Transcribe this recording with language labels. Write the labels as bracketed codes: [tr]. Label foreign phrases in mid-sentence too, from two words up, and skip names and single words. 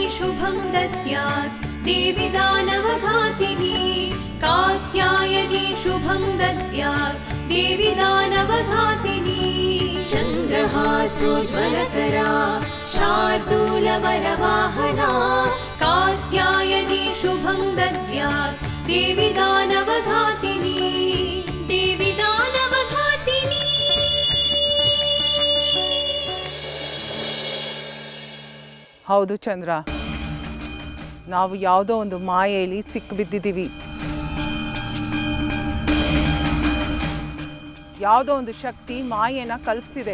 [sa] शुभं दद्यात् देवी दानवघातिनी कात्यायनी शुभं दद्यात् देवी दानवघातिनी चन्द्रहासोज्ज्वलकरा शार्दूलवरवाहना कात्यायनी शुभं दद्यात् देवी दानवघातिनी देवी दानवघातिनी. [kn] ಹೌದು ಚಂದ್ರ, ನಾವು ಯಾವುದೋ ಒಂದು ಮಾಯೆಯಲ್ಲಿ ಸಿಕ್ಕಿಬಿದ್ದಿದ್ದೀವಿ. ಯಾವುದೋ ಒಂದು ಶಕ್ತಿ ಮಾಯೆನ ಕಲ್ಪಿಸಿದೆ.